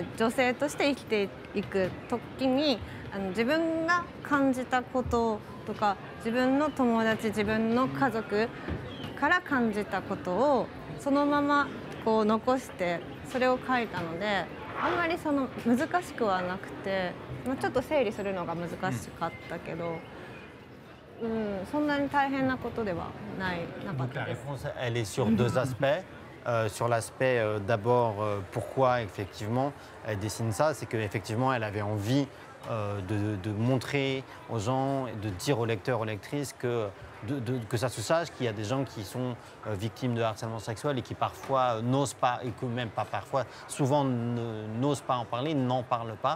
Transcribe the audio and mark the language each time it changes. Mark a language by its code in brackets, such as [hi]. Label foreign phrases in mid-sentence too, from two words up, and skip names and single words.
[ja] 女性として生きていく時に自分が感じたこととか、自分の友達、自分の家族から感じたことをそのままこう残してそれを書いたので、あんまり難しくはなくて、ちょっと整理するのが難しかったけど、そんなに大変なことではなかったです。 [fr] La réponse, elle est sur deux aspects. Sur l'aspect d'abord pourquoi effectivement elle dessine ça, c'est qu'effectivement elle avait envie de montrer aux gens, de dire aux lecteurs, aux lectrices que que ça se sache qu'il y a des gens qui sont victimes de harcèlement sexuel et qui parfois n'osent pas, et que même pas parfois, souvent n'osent pas en parler, n'en parlent pas.